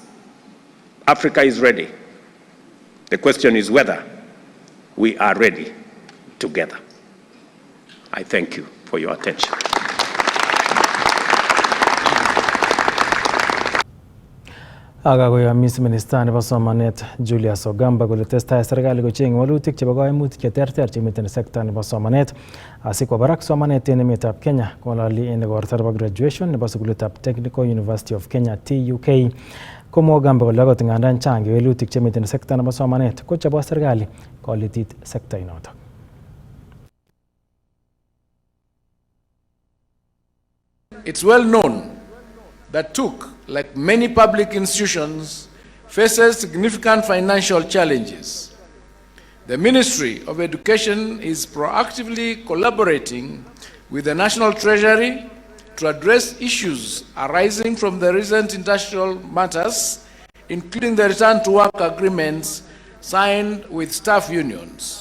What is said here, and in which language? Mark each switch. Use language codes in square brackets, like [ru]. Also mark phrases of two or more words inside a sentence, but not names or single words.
[en] Africa is ready. The question is whether we are ready together. I thank you for your attention. [kln] Akakoyomis Minister nebo somanet Julius Ogamba kole testai serikali kocheng walutik chebo koimutik cheterter chemiten sekta nebo somanet asikwo barak somanet en emetab Kenya. Kong'ololi en igorto nebo graduation nebo sukulitab Technical University of Kenya TUK. Komwa Ogamba kole akot ngandan chang kewelutik chemiten sekta nebo somanet kochobo serikali kolitit sekta inotok. [en] It's well known that TUK, like many public institutions, faces significant financial challenges. The Ministry of Education is proactively collaborating with the National Treasury to address issues arising from the recent industrial matters, including the return-to-work agreements signed with staff unions.